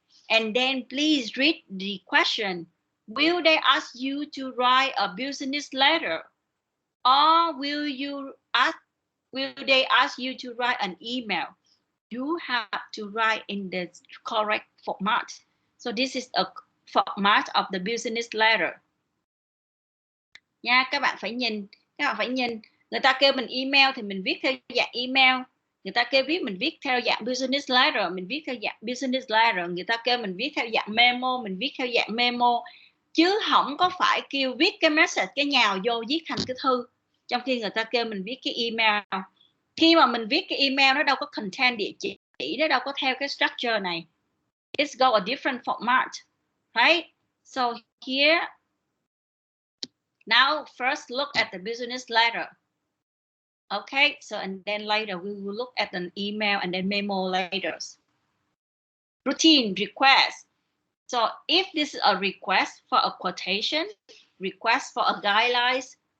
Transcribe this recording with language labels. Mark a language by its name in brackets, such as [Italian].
[English] And then please read the question. Will they ask you to write a business letter? Or will they ask you to write an email? You have to write in the correct format. So this is a format of the business letter. [Vietnamese] Nha, các bạn phải nhìn. Người ta kêu mình email thì mình viết theo dạng email. Người ta kêu mình viết theo dạng business letter, mình viết theo dạng business letter. Người ta kêu mình viết theo dạng memo, mình viết theo dạng memo. Chứ không có phải kêu viết cái message, cái nhào vô viết thành cái thư. Trong khi người ta kêu mình viết cái email. Khi mà mình viết cái email, nó đâu có content địa chỉ, nó đâu có theo cái structure này. [English] It's go a different format, right? So here, now first look at the business letter. Okay, so and then later we will look at an email and then memo later. Routine request. So if this is a request for a quotation, request for a guidelines,